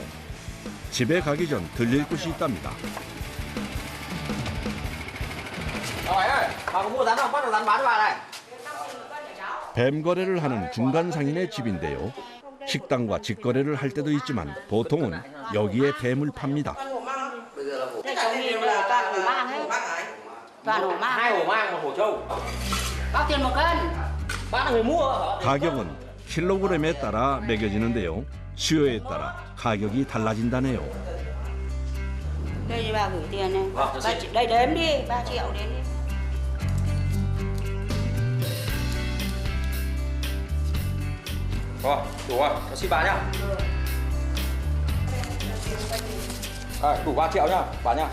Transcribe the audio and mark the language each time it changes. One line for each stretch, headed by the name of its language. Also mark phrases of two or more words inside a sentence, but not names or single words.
Korean: 집에 가기 전 들릴 곳이 있답니다.
Vietnamese: Bà có mua rắn không? Bắt được rắn bán cho bà này.
Korean: 뱀 거래를 하는 중간 상인의 집인데요. 식당과 직거래를 할 때도 있지만 보통은 여기에 뱀을 팝니다.
Vietnamese: Thế trồng nhiều là toàn hổ mang hết. Toàn hổ mang. 2 hổ mang, 1 hổ trâu. Bao tiền một cân? Bán là người mua.
Korean: 가격은 킬로그램에 따라 매겨지는데요. 수요에 따라 가격이 달라진다네요.
Vietnamese: Đây thì bà gửi tiền này. Vâng, Đây đếm đi, 3 triệu đếm đi. Rồi, đủ rồi, cho xin bà nhá. Đủ 3 triệu nhá, bà nhá.